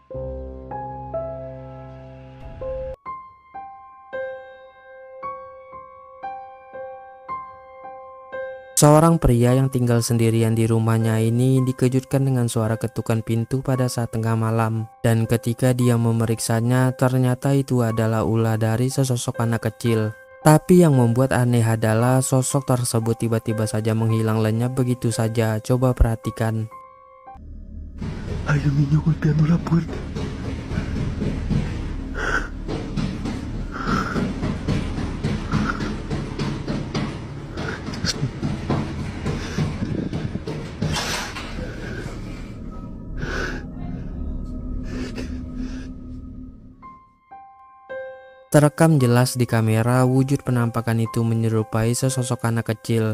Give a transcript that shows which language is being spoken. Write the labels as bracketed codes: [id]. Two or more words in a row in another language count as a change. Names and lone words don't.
[id] Seorang pria yang tinggal sendirian di rumahnya ini dikejutkan dengan suara ketukan pintu pada saat tengah malam. Dan ketika dia memeriksanya, ternyata itu adalah ulah dari sesosok anak kecil. Tapi yang membuat aneh adalah sosok tersebut tiba-tiba saja menghilang lenyap begitu saja. Coba perhatikan. [es] Hay un niño golpeando la puerta. Dios mío. [id] Terekam jelas di kamera, wujud penampakan itu menyerupai sesosok anak kecil.